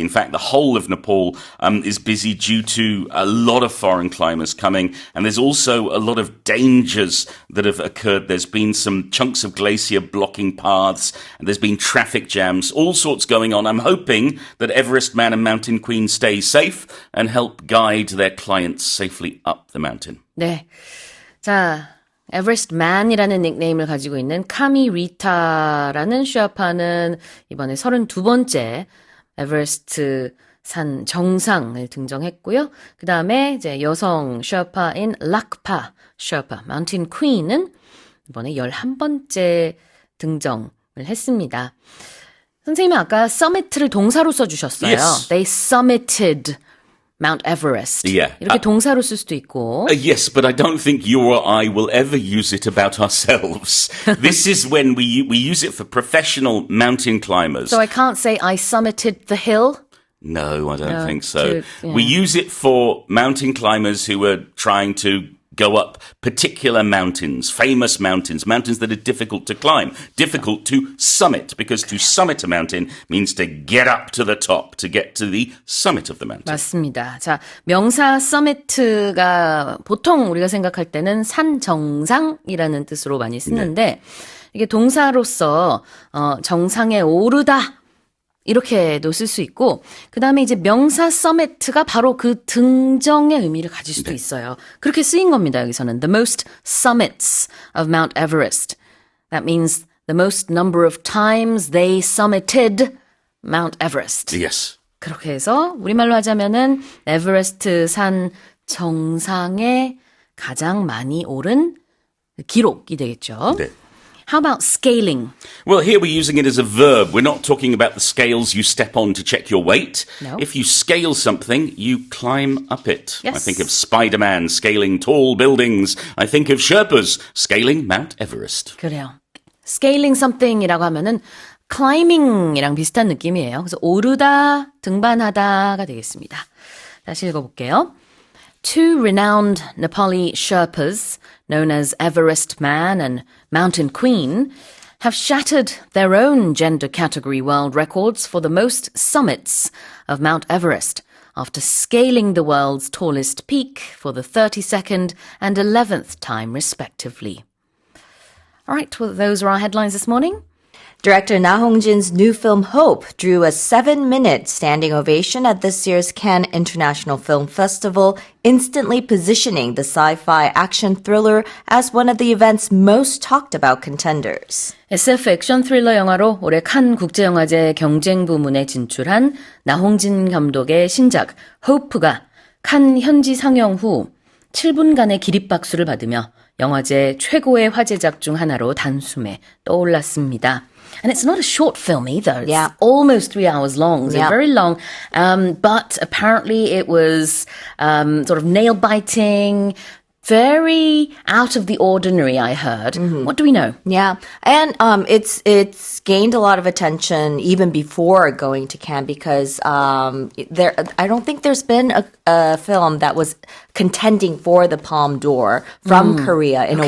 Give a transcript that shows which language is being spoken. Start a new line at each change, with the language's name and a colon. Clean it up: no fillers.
English: In fact, the whole of Nepal is busy due to a lot of foreign climbers coming, and there's also a lot of dangers that have occurred. There's been some chunks of glacier blocking paths, and there's been traffic jams, all sorts going on. I'm hoping that Everest Man and Mountain Queen stay safe and help guide their clients safely up the mountain.
Korean: 네. 자, 에버레스트 만이라는 닉네임을 가지고 있는 카미 리타라는 셔파는 이번에 32번째 에버레스트 산 정상을 등정했고요. 그 다음에 이제 여성 셔파인 락파 셔파, 마운틴 퀸은 이번에 11번째 등정 했습니다. 선생님이 아까 summit를 동사로 써주셨어요.
English: Yes. They summited Mount Everest. Yeah.
Korean: 이렇게 동사로 쓸 수도 있고.
English: Yes, but I don't think you or I will ever use it about ourselves. This is when we use it for professional mountain climbers. So I can't say I summited the hill. No, I don't think so. Yeah. We use it for mountain climbers who are trying to go up particular mountains, famous mountains, mountains that are difficult to climb, difficult to summit, because to summit a mountain means to get up to the top, to get to the summit of the mountain.
Korean: 맞습니다. 자, 명사 서미트가 보통 우리가 생각할 때는 산 정상이라는 뜻으로 많이 쓰는데 이게 동사로서 정상에 오르다 이렇게도 쓸 수 있고 그 다음에 이제 명사 서미트가 바로 그 등정의 의미를 가질 수도 있어요. 그렇게 쓰인 겁니다. 여기서는
English: the most summits of Mount Everest. That means the most number of times they summited Mount Everest. Yes.
Korean: 그렇게 해서 우리말로 하자면은 에베레스트 산 정상에 가장 많이 오른 기록이 되겠죠. 네.
English: How about scaling? Well, here we're using it as a verb. We're not talking about the scales you step on to check your weight. No. If you scale something, you climb up it. Yes. I think of Spider-Man scaling tall buildings. I think of Sherpas scaling Mount Everest.
Korean: 그래요.
English: Scaling something
Korean: 이라고 하면은 climbing이랑 비슷한 느낌이에요. 그래서 오르다, 등반하다가 되겠습니다. 다시 읽어볼게요.
English: Two renowned Nepali Sherpas, known as Everest Man and Mountain Queen, have shattered their own gender category world records for the most summits of Mount Everest after scaling the world's tallest peak for the 32nd and 11th time, respectively. All right, well, those are our headlines this morning. Director Na Hongjin's new film Hope drew a 7-minute standing ovation at this year's Cannes International Film Festival, instantly positioning the sci-fi action thriller as one of the event's most talked about contenders.
Korean: SF 액션 থ্릴러 영화로 올해 칸 국제영화제 경쟁 부문에 진출한 나홍진 감독의 신작 호프가 칸 현지 상영 후 7분간의 기립박수를 받으며 영화제 최고의 화제작 중 하나로 단숨에 떠올랐습니다.
English: And it's not a short film either. It's Yeah. almost 3 hours long. So Yeah. very long. But apparently it was sort of nail-biting, very out of the ordinary, I heard. What do we know? Yeah, and it's gained a lot of attention even before going to Cannes because I don't think there's been a film that was contending for the Palme d'Or from Korea in